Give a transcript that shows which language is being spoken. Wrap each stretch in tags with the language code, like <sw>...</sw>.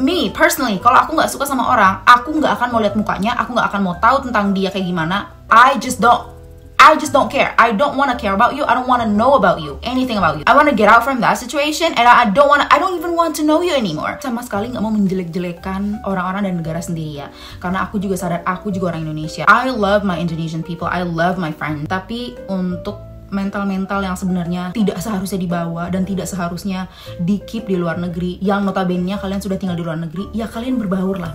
<en>Me personally,</en> <id>kalau aku nggak suka sama orang, aku nggak akan mau lihat mukanya, aku nggak akan mau tahu tentang dia kayak gimana.</id> <en>I just don't care. I don't want to care about you. I don't want to know about you, anything about you. I want to get out from that situation, and I don't even want to know you anymore.</en> <id>Sama sekali nggak mau menjelek-jelekan orang-orang dan negara sendiri ya, karena aku juga sadar aku juga orang Indonesia.</id> <en>I love my Indonesian people, I love my friends.</en> <id>Tapi untuk mental-mental yang sebenarnya tidak seharusnya dibawa dan tidak seharusnya di-keep di luar negeri, yang notabene kalian sudah tinggal di luar negeri, ya kalian berbaur lah.</id>